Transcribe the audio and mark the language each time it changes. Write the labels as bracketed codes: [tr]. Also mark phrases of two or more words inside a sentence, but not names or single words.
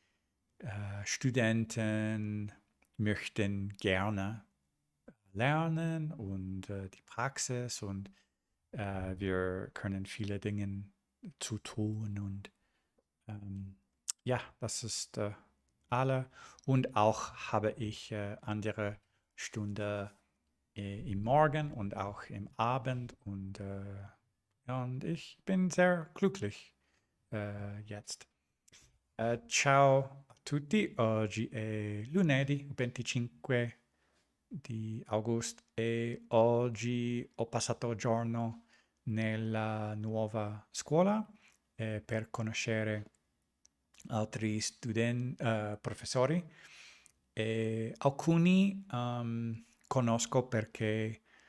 [de] Studenten möchten gerne lernen und die Praxis und wir können viele Dinge zu tun und ähm, ja, das ist alle. Und auch habe ich andere Stunde im Morgen und auch im Abend ja, und ich bin sehr glücklich jetzt. [it] Ciao a tutti, oggi è lunedì 25 di agosto e oggi ho passato il giorno nella nuova scuola per conoscere altri professori e alcuni conosco perché